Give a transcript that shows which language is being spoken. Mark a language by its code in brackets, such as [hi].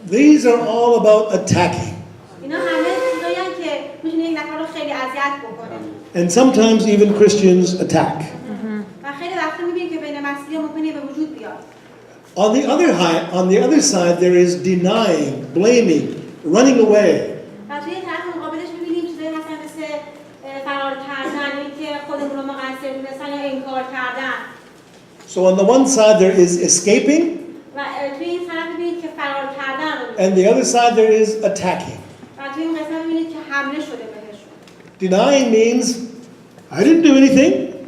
[en] These are all about attacking. [fa] اینا همه چیزایی هستن که می‌تونه یک نفر رو خیلی اذیت بکنه. [en] And sometimes even Christians attack. [fa] و خیلی وقتا می‌بینید که بین مسیحی‌ها ممکنه به وجود بیاد. [en] On the other side there is denying, blaming, running away. [fa] و توی طرف مقابلش می‌بینیم چیزایی هستن مثل فرار کردن، اینکه خودمون رو مقصر دونستن یا انکار کردن. [en] So on the one side there is escaping, [fa] و توی این طرف می‌بینید که فرار کردن رو [en] and the other side there is attacking. [fa] و توی این قسمت می‌بینید که حمله شده بهشون. [en] Denying means I didn't do anything.